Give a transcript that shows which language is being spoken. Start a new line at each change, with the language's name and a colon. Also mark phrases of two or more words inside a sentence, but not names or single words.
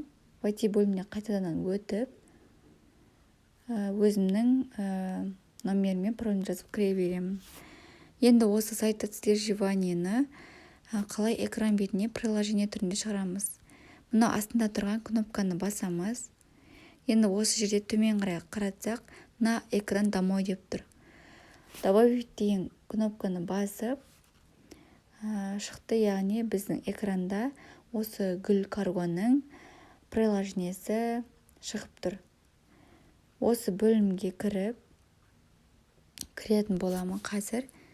Kazakh: В IT бөліміне қайтадан өтіп, өзімнің номермен паролін жазып кіре беремін. Енді осы сайт отслеживаниені қалай экран бетіне приложение түрінде шығарамыз. Мына астында тұрған кнопканы басамыз. Енді осы жерде төмен қарай қаратсақ,
Russian: на экран домой
Kazakh: деп тұр. Добавить деген кнопканы басып шықты, яғни біздің экранда осы гүл каргоның приложениесі шығып тұр. Осы бөлімге кіретін боламын қазір.